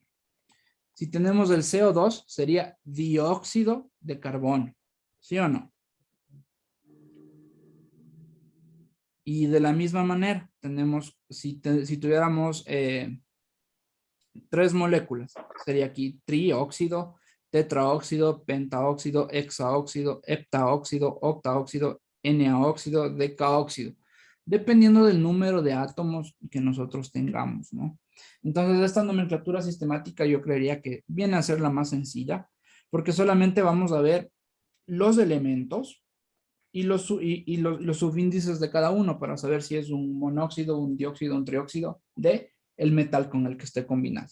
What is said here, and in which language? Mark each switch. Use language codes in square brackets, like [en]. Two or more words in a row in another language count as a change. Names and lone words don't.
[es] Si tenemos el CO2, sería dióxido de carbono. ¿Sí o no? Y de la misma manera, tenemos, si tuviéramos 3 moléculas, sería aquí trióxido tetraóxido, pentaóxido, hexaóxido, heptaóxido, octaóxido, Naóxido, decaóxido, dependiendo del número de átomos que nosotros tengamos, ¿no? Entonces, esta nomenclatura sistemática yo creería que viene a ser la más sencilla, porque solamente vamos a ver los elementos y los subíndices de cada uno para saber si es un monóxido, un dióxido, un trióxido de el metal con el que esté combinado.